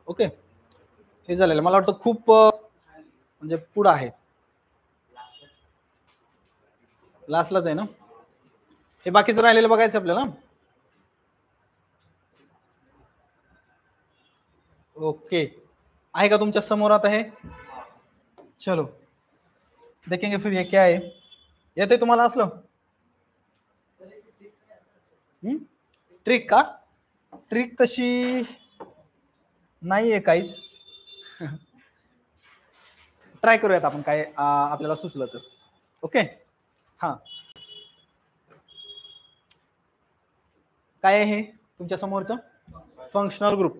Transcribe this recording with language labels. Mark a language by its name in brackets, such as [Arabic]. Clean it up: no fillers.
[Marathi] Okay, हे झालेलं मला वाटतं खूप म्हणजे पुढं आहे, लास्टलाच आहे ना. हे बाकीचं राहिलेलं बघायचं आपल्याला. ओके, आहे का तुमच्या समोर आता हे? [Hindi] चलो देखेंगे फिर ये क्या है. [Marathi] येते तुम्हाला असलं ट्रिक का? ट्रिक तशी नाहीये काहीच. ट्राय करूयात आपण, काय आपल्याला सुचलं तर. ओके, हा, काय आहे हे तुमच्या समोरचं? Functional group.